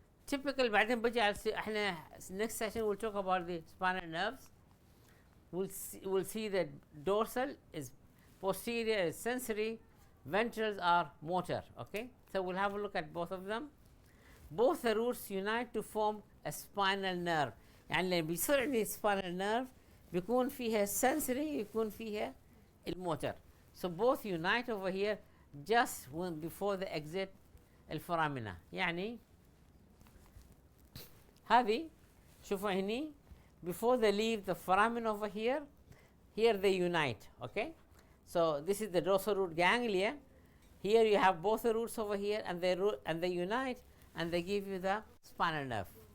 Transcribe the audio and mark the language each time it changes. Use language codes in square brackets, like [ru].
[en] typical [ar] بعدين بجي على احنا [en] next session we'll talk about the spinal nerves. we'll see that dorsal is posterior is sensory, ventrals are motor. okay, so we'll have a look at both of them. both the roots unite to form a spinal nerve. [ar] يعني اللي بيصير عندي spinal nerve بيكون فيها sensory يكون فيها الموتر. [en] so both unite over here just when before the exit الفورامينا. [ar] يعني هذه شوفوا هني [en] before they leave the foramen over here [ar] they unite. [en] okay, so this is the dorsal root ganglia. here you have both the roots over here and they unite and they give you the spinal nerve.